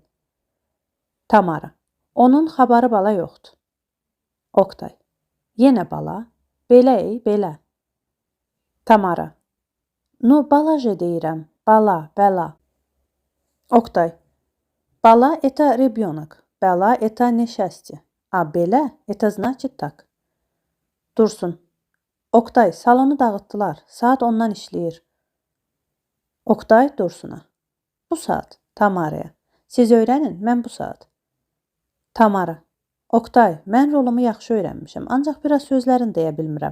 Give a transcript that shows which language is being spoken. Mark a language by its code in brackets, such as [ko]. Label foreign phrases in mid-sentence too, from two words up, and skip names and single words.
[az] Tamara: Onun xabarı bala yoxdur. Oqtay: Yenə bala? Belə, belə. Tamara: Nu, balaca deyirəm. Bala, bəla. Oqtay: Bala [ru] это ребенок. Bəla это несчастье. [az] A belə, [ru] это значит так. [az] Dursun: Oqtay, salonu dağıtdılar. Saat 10-dan işləyir. Oqtay Dursuna: Bu saat. Tamaraya: Siz öyrənin, mən bu saat. Tamara: Oqtay, mən rolumu yaxşı öyrənmişəm, ancaq biraz sözlərini deyə bilmirəm.